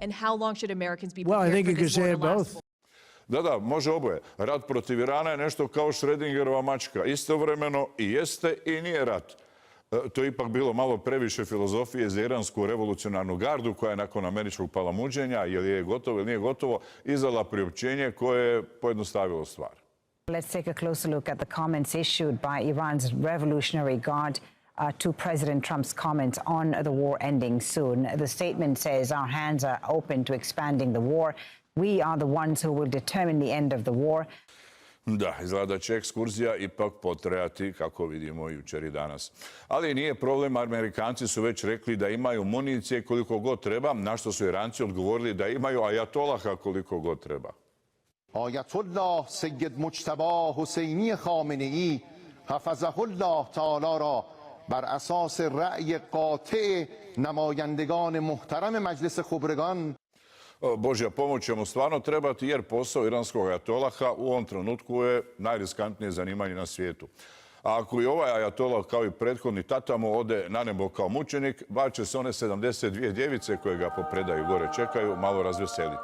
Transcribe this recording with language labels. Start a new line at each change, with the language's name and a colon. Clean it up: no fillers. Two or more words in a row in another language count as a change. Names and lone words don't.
English: how long should Americans be Well, I prepared think for you could this war say to it last? both.
Croatian: Da, može oboje. Rat protiv Irana je nešto kao Schrödingerova mačka. Istovremeno i jeste i nije rat. To je ipak bilo malo previše filozofije za iransku revolucionarnu gardu koja je nakon američkog palamuđenja, je li je gotovo ili nije gotovo, izdala priopćenje koje je pojednostavilo stvar.
English: Let's take a closer look at the comments issued by Iran's Revolutionary Guard to President Trump's comments on the war ending soon. The statement says our hands are open to expanding the war. We are the ones who will determine the end of the war.
Croatian: Da, izgleda će ekskurzija ipak potrajati, kako vidimo jučer i danas. Ali nije problem, Amerikanci su već rekli da imaju municije koliko god treba, na što su Iranci odgovorili da imaju ajatolaha koliko god treba.
Persian: آیت‌الله سید مجتبی حسینی خامنه‌ای
Arabic: حفظه الله تعالی
Persian: را بر اساس رأی قاطع نمایندگان محترم مجلس خبرگان.
Croatian: Božja pomoć će mu stvarno trebati jer posao iranskog ajatolaha u ovom trenutku je najriskantnije zanimanje na svijetu. A ako i ovaj ajatolah kao i prethodni tata mu ode na nebo kao mučenik, bar će se one 72 djevice koje ga po predaju gore čekaju malo razveseliti.